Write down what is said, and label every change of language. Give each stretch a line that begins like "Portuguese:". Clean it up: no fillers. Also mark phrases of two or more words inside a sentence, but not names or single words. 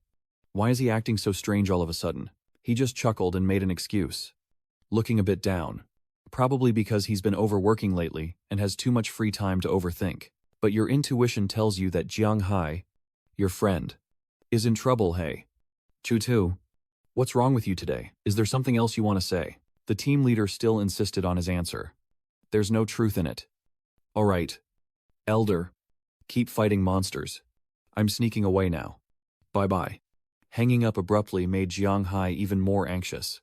English: Why is he acting so strange all of a sudden? He just chuckled and made an excuse. Looking a bit down. Probably because he's been overworking lately and has too much free time to overthink. But your intuition tells you that Jianghai, your friend, is in trouble, hey. Chu Tu. What's wrong with you today? Is there something else you want to say? The team leader still insisted on his answer. There's no truth in it. All right. Elder. Keep fighting monsters. I'm sneaking away now. Bye-bye. Hanging up abruptly made Jianghai even more anxious.